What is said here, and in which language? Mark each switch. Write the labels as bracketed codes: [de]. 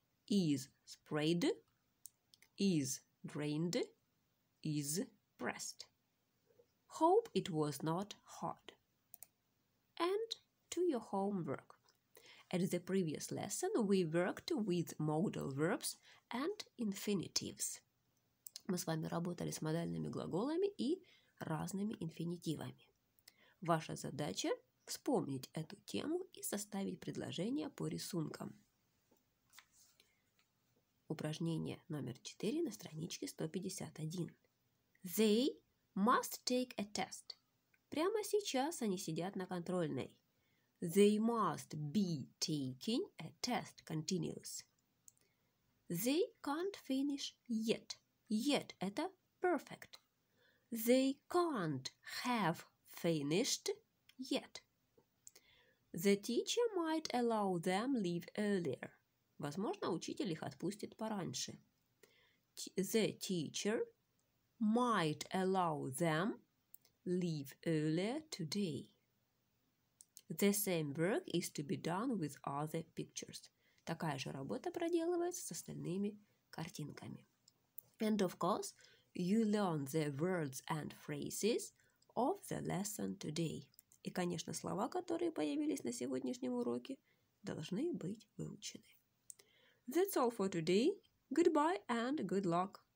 [en] Is sprayed, is drained, is pressed. Hope it was not hard. And to your homework. At the previous lesson, we worked with modal verbs and infinitives. [ru] Мы с вами работали с модальными глаголами и разными инфинитивами. Ваша задача – вспомнить эту тему и составить предложение по рисункам. Упражнение номер 4 на страничке 151. [en] They must take a test. [ru] Прямо сейчас они сидят на контрольной. [en] They must be taking a test continuous. They can't finish yet. Yet – [ru] это [en] perfect. They can't have finished yet. The teacher might allow them leave earlier. [ru] Возможно, учитель их отпустит пораньше. [en] The teacher might allow them leave earlier today. The same work is to be done with other pictures. [ru] Такая же работа проделывается с остальными картинками. [en] And of course, you learn the words and phrases of the lesson today. [ru] И, конечно, слова, которые появились на сегодняшнем уроке, должны быть выучены. [en] That's all for today. Goodbye and good luck.